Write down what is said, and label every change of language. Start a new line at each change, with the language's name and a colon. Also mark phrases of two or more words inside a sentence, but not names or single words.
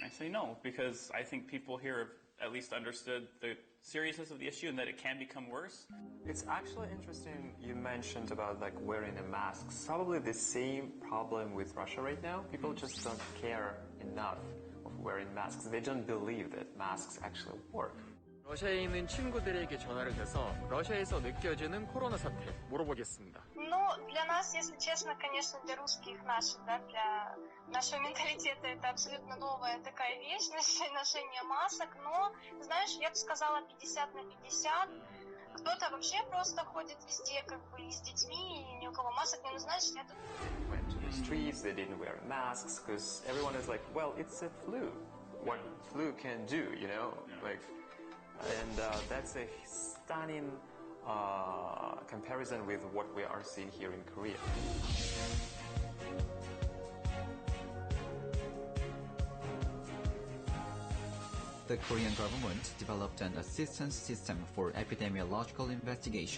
English: And I say no, because I think people here have at least understood the seriousness of the issue and that it can become worse. It's actually interesting you mentioned about wearing a mask. Probably the same problem with Russia right now. People just don't care enough of wearing masks. They don't believe that masks actually work.
Korean: 러시아에 있는 친구들에게 전화를 해서 러시아에서 느껴지는 코로나 사태 물어보겠습니다.
Russian: Для нас, если честно, конечно, для русских наших, для нашего менталитета это абсолютно новая такая вещь, ношение масок, но, знаешь, я бы сказала 50/50. Кто-то вообще просто ходит везде, и с детьми, и ни у кого масок не нужна, я тут...
English: Went to the streets, they didn't wear masks, because everyone is like, well, it's a flu. What flu can do, And that's a stunning comparison with what we are seeing here in Korea. The Korean government developed an assistance system for epidemiological investigation.